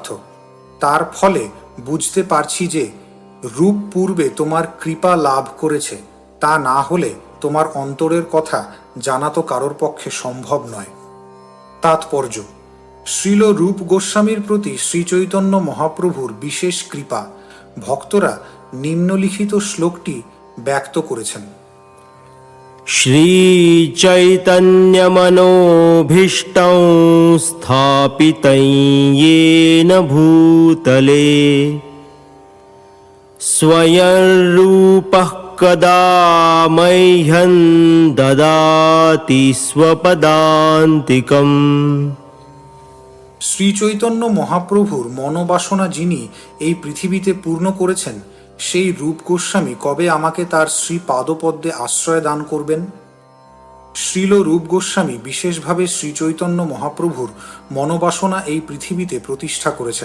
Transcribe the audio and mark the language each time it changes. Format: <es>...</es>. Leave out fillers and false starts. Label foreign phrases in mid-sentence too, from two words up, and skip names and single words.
<bn>তার ফলে বুঝতে পারছি যে রূপ পূর্বে তোমার কৃপা লাভ করেছে, তা না হলে তোমার অন্তরের কথা জানা তো কারোর পক্ষে সম্ভব নয়। তাৎপর্য। শ্রীল রূপ গোস্বামীর প্রতি শ্রীচৈতন্য মহাপ্রভুর বিশেষ কৃপা ভক্তরা নিম্নলিখিত শ্লোকটি ব্যক্ত করেছেন।</bn> <sa>श्रीचैतन्यमनोभीष्टं स्थापितं येन भूतले, स्वयं रूपः कदा मह्यं ददाति स्वपदान्तिकम्।</sa> <bn>শ্রীচৈতন্য মহাপ্রভুর মনোবাসনা যিনি এই পৃথিবীতে পূর্ণ করেছেন, সেই রূপ গোস্বামী কবে আমাকে তার শ্রী পাদপদ্মে আশ্রয় দান করবেন? শ্রীল রূপ গোস্বামী বিশেষভাবে শ্রীচৈতন্য মহাপ্রভুর মনোবাসনা এই পৃথিবীতে প্রতিষ্ঠা করেছেন।</bn>